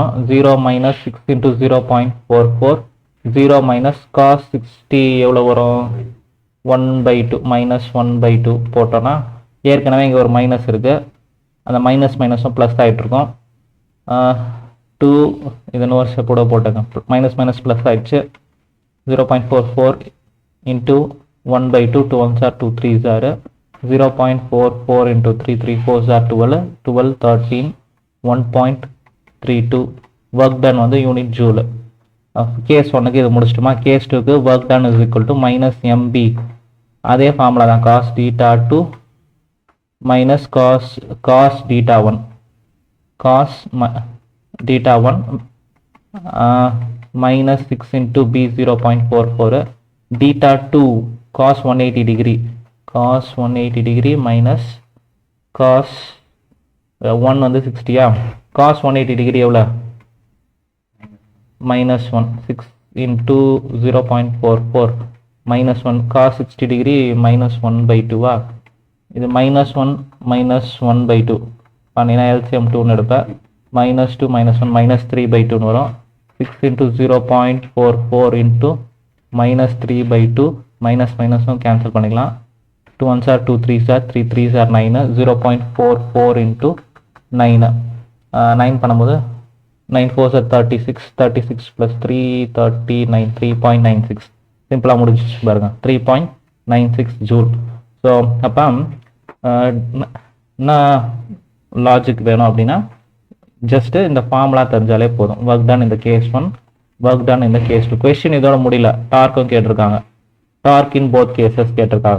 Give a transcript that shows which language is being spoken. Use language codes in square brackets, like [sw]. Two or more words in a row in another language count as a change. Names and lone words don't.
[ta] 0 மைனஸ் 6 into 0.44, 0 மைனஸ் cos 60 எவ்வளோ வரும் 1/2 -1/2 போட்டோன்னா ஏற்கனவே இங்கே ஒரு மைனஸ் இருக்குது, அந்த மைனஸும் ப்ளஸ் ஆகிட்டு இருக்கும். 2 இது இன்னொரு ஸ்டெப்போட போட்டுங்க, மைனஸ் ப்ளஸ் ஆகிடுச்சு. [en] 0.44 இன்ட்டு 1/2, 2 1s are 2 3s are 0.44 into 3 3 4s are 12, 12 13 1.32 work done வந்து unit joule. [ta] கேஸ் 1க்கு இது முடிச்சிட்டோமா. கேஸ் 2க்கு [en] work done is equal to [ta] -mb. அதே ஃபார்முலா தான், [en] cos θ2 minus cos θ1, cos θ1 minus 6 into b 0.44 θ2 cos 180 degree, cos 180 degree minus cos 1 வந்து 60யா, cos 180 degree எவ்வளோ, [ta] -1 6 into 0.44 -1 [en] cos 60 degree [ta] -1/2 இது -1 -1/2 பண்ணினா LCM 2 எடுப்பேன். -2 -1 -3/2 வரும். 6 into 0.44 into -3/2 -1 கேன்சல் பண்ணிக்கலாம். [en] 2 1s are 2 3s are 3 3s are 9, 0.44 into 9 9 பண்ணும்போது 9 4s are 36, 36 plus 3 39, 3.96 [ta] சிம்பிளாக முடிஞ்சிச்சு பாருங்க, [en] 3.96 ஜூல். [ta] ஸோ அப்போ என்ன லாஜிக் வேணும் அப்படின்னா ஜஸ்ட்டு இந்த ஃபார்முலா தெரிஞ்சாலே போதும். [en] work done [ta] இந்த கேஸ் 1, [en] work done [ta] இந்த கேஸ் 2. கொஸ்டின் இதோட முடியல, டார்க்கும் கேட்டிருக்காங்க, [en] torque in both cases [ta] கேட்டிருக்காங்க.